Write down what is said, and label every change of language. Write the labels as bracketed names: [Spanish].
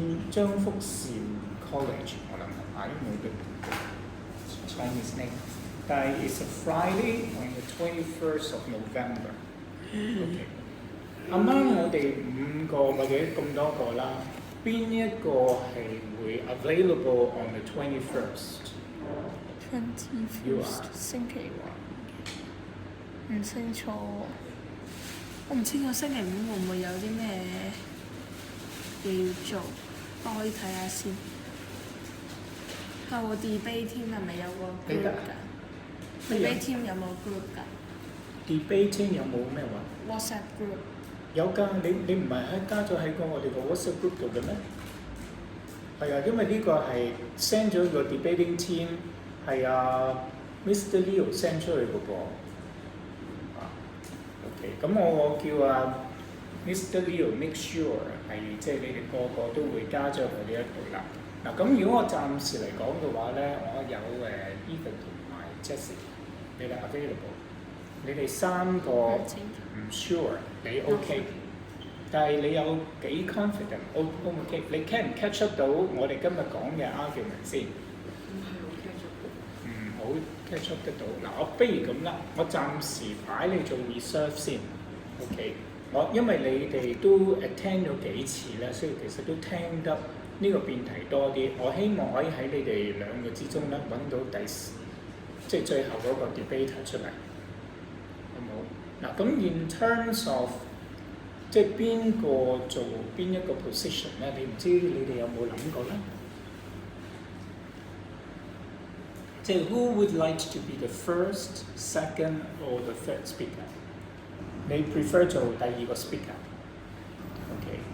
[Cantonese] 張福善 College， 我諗係冇嘅 [English] Chinese name。 [Cantonese] 但係 [English] it's a Friday on the 21st of November。 OK。 [Cantonese] 啱啱我哋5個或者咁多個啦，邊一個係會 [English] available on the 21st？ [Cantonese] 21st 星期唔清楚，我唔清楚星期5會唔會有啲咩嘢要做，我可以睇下先。係喎 debate team 係咪有個 group 㗎？debate team 有冇 group 㗎？debate team 有冇咩話 [English] ？WhatsApp group [Cantonese] 有㗎，你唔係加咗喺我哋個 WhatsApp group 度嘅咩？係啊，因為呢個係 send 咗個 debating team 係 [English] Mr. [Cantonese] Leo send 出去嘅噃。 OK， 咁我叫Mr. Leo [English] make sure [Cantonese] 係即係你哋個個都會加咗佢呢一度啦。嗱，咁如果我暫時嚟講嘅話咧，我有Ethan 同埋 Jessie， 你哋 available， 你哋三個唔 sure 你 OK， 但係你有幾 confident OK？你 can 唔 [English] catch up [Cantonese] 到我哋今日講嘅 argument 先？唔好 [English] catch up [Cantonese] 得到。嗱，我不如咁啦，我暫時擺你做 reserve 先 ，OK？因為你哋都 attend 咗幾次咧，所以其實都聽得呢個辯題多啲。我希望可以喺你哋兩個之中咧揾到即係最後嗰個 debater 出嚟，好唔好？嗱，咁 [English] in terms of [Cantonese] 即係邊個做邊一個 position 咧？你唔知你哋有冇諗過咧？即係 [English] who would like to be the first, second or the third speaker？ [Cantonese] 你 prefer 做第二個 speaker？OK？